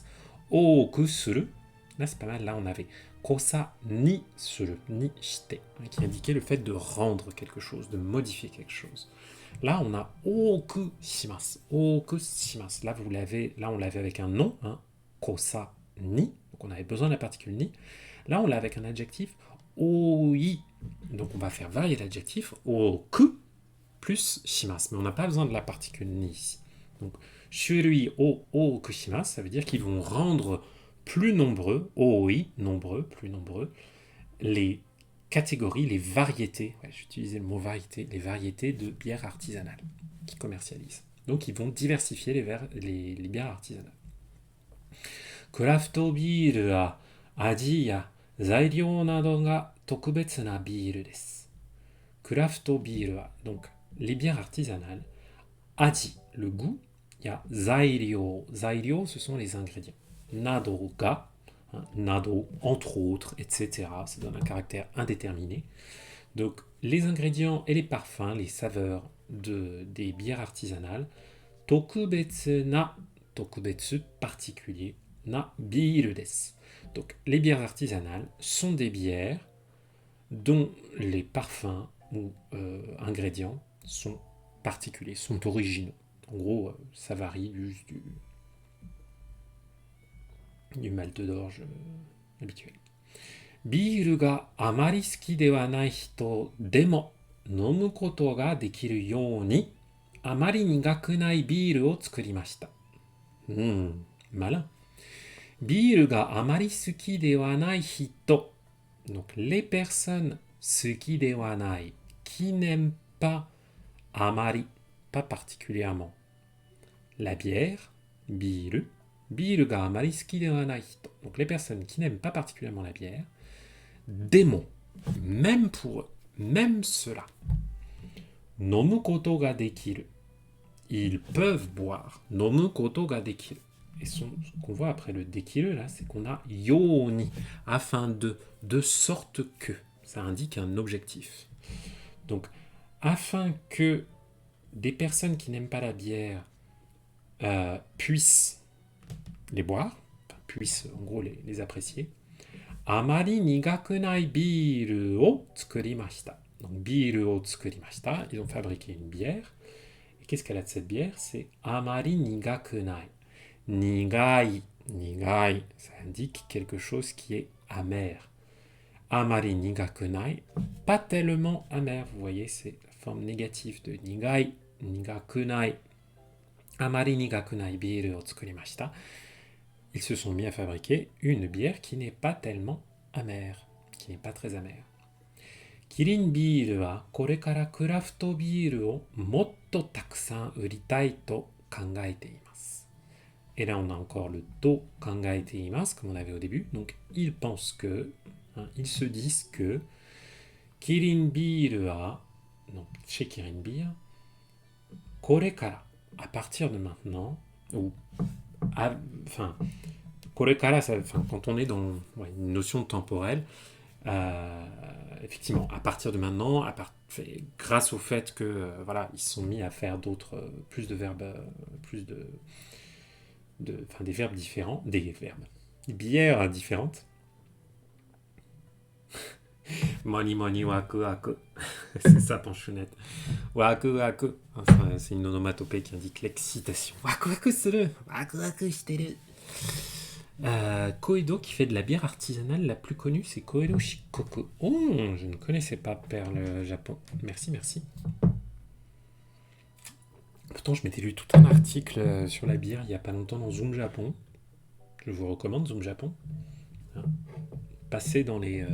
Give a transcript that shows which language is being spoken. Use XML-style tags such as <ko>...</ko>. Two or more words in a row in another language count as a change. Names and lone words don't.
<ja>多くする.</ja> <fr>Là, c'est pas mal. Là, on avait</fr> <ja>濃さにする、にして,</ja> <fr>qui indiquait le fait de rendre quelque chose, de modifier quelque chose. Là, on a</fr> <ja>多くします. 多くします.</ja> <fr>Là, on l'avait avec un nom, hein,</fr> <ja>濃さに.</ja> <fr>Donc, on avait besoin de la particule ni. Là, on l'a avec un adjectif oi. Donc, on va faire varier l'adjectif oku.</fr> <ja>plus shimasu.</ja> <fr>Mais on n'a pas besoin de la particule ni ici. Donc,</fr> <ja>種類を多くします,</ja> <fr>ça veut dire qu'ils vont rendre plus nombreux, oi, nombreux, plus nombreux, les catégories, les variétés, ouais, j'utilisais le mot variété, les variétés de bières artisanales qu'ils commercialisent. Donc ils vont diversifier les bières artisanales.</fr> <en>Craft beer</en> <ja>は味や材料などが特別なビールです.</ja> <en>Craft beer</en> <ja>wa,</ja> <fr>donc les bières artisanales, aji, le goût, il y a zairyo. Zairyo, ce sont les ingrédients.</fr> <ja>などが、など,</ja> <fr>entre autres, etc. Ça donne un caractère indéterminé. Donc, les ingrédients et les parfums, les saveurs des bières artisanales,</fr> <ja>特別な、特別、particulier、なビールです.</ja> <fr>Donc, les bières artisanales sont des bières dont les parfums ou ingrédients sont particuliers, sont originaux. En gros, ça varie du malt d'orge habituel.</fr> <ja>ビールがあまり好きではない人でも飲むことができるようにあまり苦くないビールを作りました。malin. ビールがあまり好きではない人。</ja> <fr>Donc les personnes</fr> <ja>好きではない</ja> <fr>qui n'aiment pas あまり pas particulièrement la bière</fr> <ja>ビールビールがあまり好きではない人。</ja> <fr>Donc les personnes qui n'aiment pas particulièrement la bière. Démon, même pour eux, même ceux-là.</fr> <ja>飲むことができる.</ja> <fr>Ils peuvent boire.</fr> <ja>飲むことができる.</ja> <fr>Et ce qu'on voit après le dekiru, là, c'est qu'on a yoni, afin de sorte que. Ça indique un objectif. Donc, afin que des personnes qui n'aiment pas la bière puissent les boire, puissent en gros les apprécier.</fr> <ja>あまり苦くないビールを作りました. Donc ビールを作りました,</ja> <fr>ils ont fabriqué une bière. Et qu'est-ce qu'elle a de cette bière?</fr> <ja>C'est あまり苦くない。苦い、苦い,</ja> <fr>ça indique quelque chose qui est amer.</fr> <ja>あまり苦くない,</ja> <fr>pas tellement amer. Vous voyez, c'est la forme négative de</fr> <ja>苦い、苦くない. あまり苦くないビールを作りました.</ja> <fr>Ils se sont mis à fabriquer une bière qui n'est pas tellement amère, qui n'est pas très amère.</fr> <ja>キリンビールはこれからクラフトビールをもっとたくさん売りたいと考えています.</ja> <fr>Et là, on a encore le</fr> <ja>と考えています,</ja> <fr>comme on avait au début. Donc, ils pensent que, ils se disent que</fr> <ja>キリンビールは,</ja> <fr>donc chez Kirin Beer, korekara, à partir de maintenant, ou korekara, quand on est dans une notion temporelle, effectivement, à partir de maintenant, grâce au fait que ils se sont mis à faire plus de verbes, des verbes différents, des bières différentes.</fr> <ja>もにもにわくわく,</ja> <fr>c'est ça Panchounette.</fr> <ja>わくわく,</ja> <fr>enfin, c'est une onomatopée qui indique l'excitation.</fr> <ja>わくわくする、わくわくしてる.</ja> <fr>Koedo qui fait de la bière artisanale la plus connue, c'est Koedo Shikoku. Oh, je ne connaissais pas Perle Japon. Merci, merci. Pourtant, je m'étais lu tout un article sur la bière il n'y a pas longtemps dans Zoom Japon. Je vous recommande Zoom Japon. Passez dans les...</fr>